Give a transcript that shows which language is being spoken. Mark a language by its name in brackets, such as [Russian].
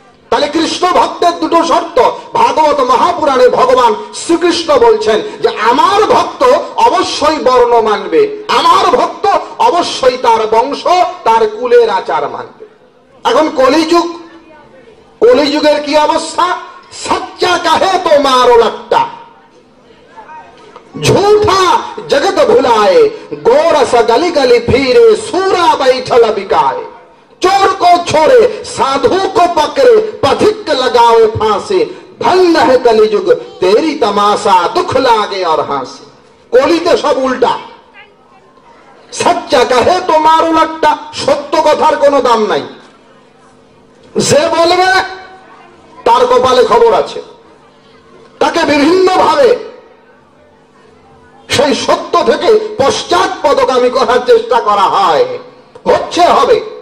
[Bangla] তাহলে কৃষ্ণ ভক্তের দুটো শর্ত ভাগবত মহাপুরাণে ভগবান শ্রীকৃষ্ণ বলছেন যে আমার ভক্ত অবশ্যই বর্ণ মানবে, আমার ভক্ত অবশ্যই তার বংশ তার কুলের আচার মানবে। এখন কলিযুগ, কলিযুগের কি অবস্থা? [Hindi] सच्चा कहे तो मारो लट्टा, झूठा जगत भुलाए, गोरस गली गली फिरे, सूरा बैठल बिकाए, चोर को छोड़े साधु को पकड़े, पथिक लगावे फांसी, धन्य है कलियुग तेरी तमाशा, दुख लागे और हांसी। [Bangla] কলিতে সব উল্টা। সচ্চা কাহে তো মারো লাট্টা, সত্য কথার কোনো দাম নাই। যে বলবে তার কপালে খবর আছে, তাকে বিভিন্ন ভাবে সেই সত্য থেকে পশ্চাৎপদগামী করার চেষ্টা করা হয়, হচ্ছে হবে।